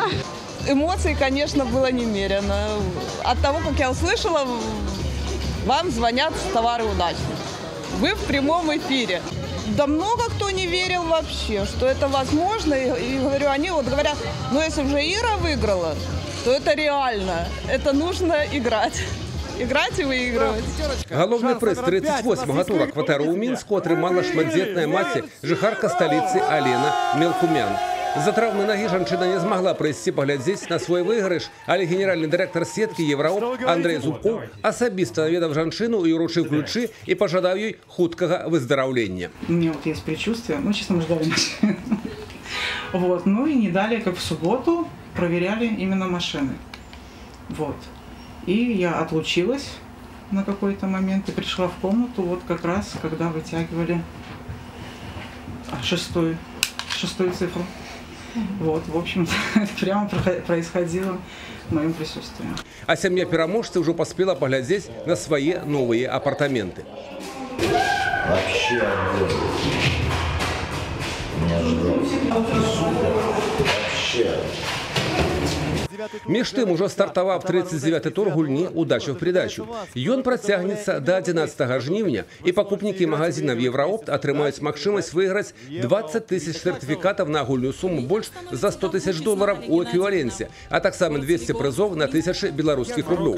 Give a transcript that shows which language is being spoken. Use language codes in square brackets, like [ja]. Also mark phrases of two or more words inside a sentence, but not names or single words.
[ru] Эмоций, конечно, было немерено. От того, как я услышала, вам звонят с товары удачи. Вы в прямом эфире. Да много кто не верил вообще, что это возможно. И говорю, они вот говорят, ну если уже Ира выиграла, то это реально. Это нужно играть. Играть и выигрывать. [be] Головний приз 38-го тура кватэру ў Мінску атрымала шматдзетная маці, жыхарка сталіцы Алена Мелкумян. З-за траўмы нагі жанчына не змагла прыйсці паглядзець на свой выйгрыш, але генеральны дырэктар сеткі Евраоп Андрей Зубков асабіста наведаў жанчыну і уручыў ключы і пажадаў ёй хуткага выздараўлення. [ru] У меня вот есть предчувствие, ну, честно, мы ждали машину. Вот, ну и не далее, как в субботу, проверяли именно машины. Вот. И я отлучилась на какой-то момент и пришла в комнату, вот как раз, когда вытягивали шестую цифру. Вот, в общем-то, это прямо происходило в моем присутствии. [be] А сям'я пераможцы ўжо паспела паглядзець на свае новыя апартаменты. [ru] Вообще огонь. Вообще. [be] Між тым ужо стартаваў 39-й тур гульні «Удача в придачу». Ён працягнецца до 11 жніўня, і пакупнікі магазинаў Евраопт атрымаюць магчымасць выйграць 20 тысяч сертыфікатаў на агульную суму больш за 100 тысяч долларов у эквіваленце, а таксама 200 прызоў на 1000 беларускіх рублёў.